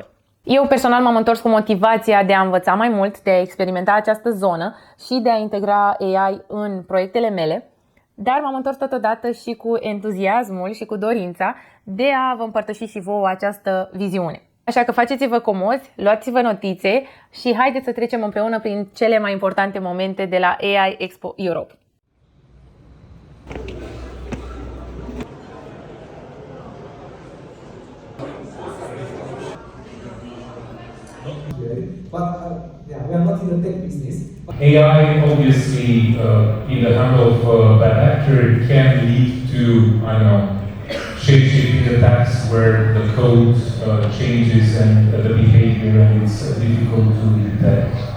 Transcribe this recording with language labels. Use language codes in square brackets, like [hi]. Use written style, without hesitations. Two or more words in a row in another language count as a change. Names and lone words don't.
[ro] Eu personal m-am întors cu motivația de a învăța mai mult, de a experimenta această zonă și de a integra AI în proiectele mele, dar m-am întors totodată și cu entuziasmul și cu dorința de a vă împărtăși și vouă această viziune. Așa că faceți-vă comozi, luați-vă notițe și haideți să trecem împreună prin cele mai importante momente de la AI Expo Europe. [en] But yeah, we are not in the tech business. AI, obviously, in the hand of a bad actor, can lead to, I don't know, shape-shifting attacks where the code changes and the behavior, and it's difficult to detect.